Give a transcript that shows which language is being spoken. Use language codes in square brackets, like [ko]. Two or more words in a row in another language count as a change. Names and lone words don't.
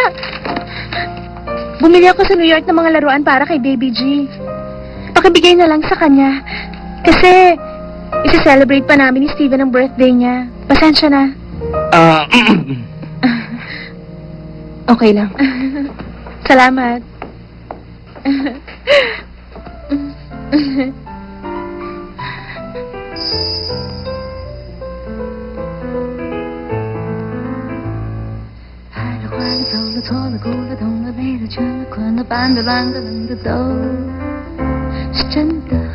[tl] Bumili ako sa New York ng mga laruan para kay Baby G. Pakibigay na lang sa kanya. Kasi, isi-celebrate pa namin ni Steven ang birthday niya. Pasensya na. Okay lang. Salamat. [zh] 错了，哭了，痛了，悲了，倦了，困了，烦的，乱的，冷的，都是真的。